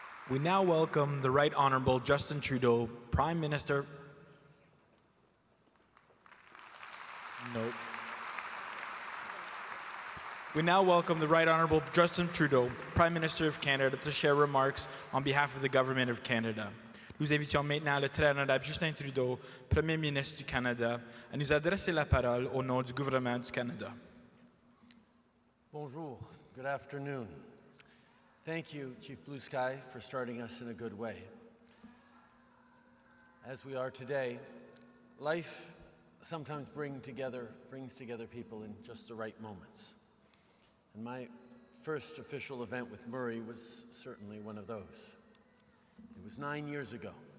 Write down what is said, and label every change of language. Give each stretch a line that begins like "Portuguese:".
English: We now welcome the Right Honorable Justin Trudeau, Prime Minister. Nope. We now welcome the Right Honorable Justin Trudeau, Prime Minister of Canada, to share remarks on behalf of the Government of Canada.
French: Nous invitons maintenant le Très Honorable Justin Trudeau, Premier ministre du Canada, à nous adresser la parole au nom du gouvernement du Canada. Bonjour,
English: good afternoon. Thank you, Chief Blue Sky, for starting us in a good way. As we are today, life sometimes brings together people in just the right moments. And my first official event with Murray was certainly one of those. It was 9 years ago,